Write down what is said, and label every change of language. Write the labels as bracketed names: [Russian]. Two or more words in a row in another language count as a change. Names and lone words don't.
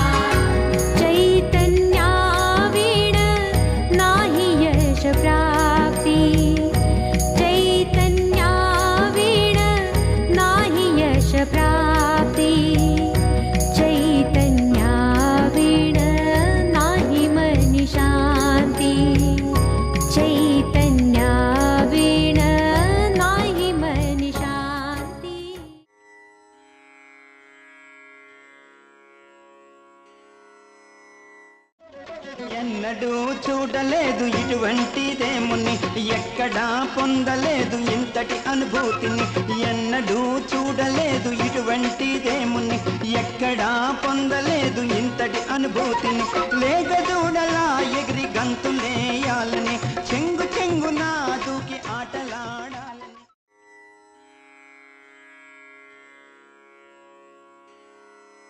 [Marathi] चैतन्यावीण नाही यश प्राप्ती चैतन्यावीण नाही यश प्राप्ती चैतन्यावीण नाही मनी शांती चैतन्यावीण नाही मनी शांती। [Telugu] ఎన్నడూ చూడలేదు ఇటువంటిదేముని ఎక్కడా పొందలేదు ఇంతటి అనుభూతిని ఎన్నడూ చూడలేదు ఇటువంటిదేముని ఎక్కడా పొందలేదు ఇంతటి అనుభూతిని లేగదూడలా ఎగిరి గంతులేయాలని చెంగు చెంగునా దూకి ఆటలాడాలని।